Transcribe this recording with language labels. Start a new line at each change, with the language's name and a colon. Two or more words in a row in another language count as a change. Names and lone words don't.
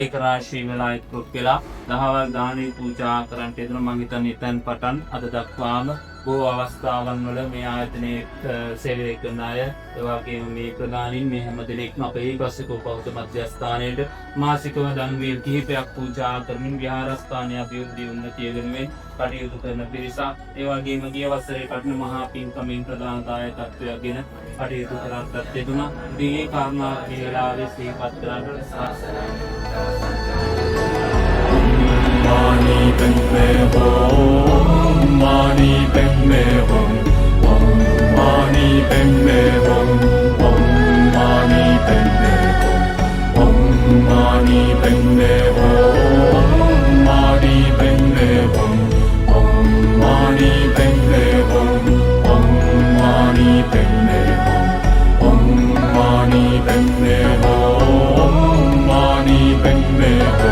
Sinhala: ඒක රාශී වෙලා එක්රොක් වෙලා දහවල් දානේ පූජා කරන්නට යන මම හිතන්නේ එතෙන් පටන් අද දක්වාම බොහෝ අවස්ථාවන් වල මේ ආයතනයේ සේවය කරන අය ඒ වගේම මේ ප්‍රධානීන් මේ හැම දෙනෙක්ම අපේ පස්සිකෝ බෞද්ධ මධ්‍යස්ථානයේ මාසිකව දන්වීල් කිහිපයක් පූජා කරමින් විහාරස්ථානයේ අභිවෘද්ධි උන්නතිය වෙනුවෙන් කටයුතු කරන පිරිසක් ඒ වගේම ගිය වසරේ කටුණු මහා පින්කමින් ප්‍රධාන දායකත්වයක්ගෙන කටයුතු කරන්නත් යෙදුණා. ඉතින් ඒ කාරණා මේ වෙලාවේ සිහිපත් කරන්න සාසනය
Sanskrit: Mani Padme Hum, Mani Padme Hum, Om Mani Padme Hum, Om Mani Padme Hum, Om Mani Padme Hum, Mani Padme Hum, Om Mani Padme Hum, Om Mani Padme Hum, Om Mani Padme Hum, Mani Padme Hum.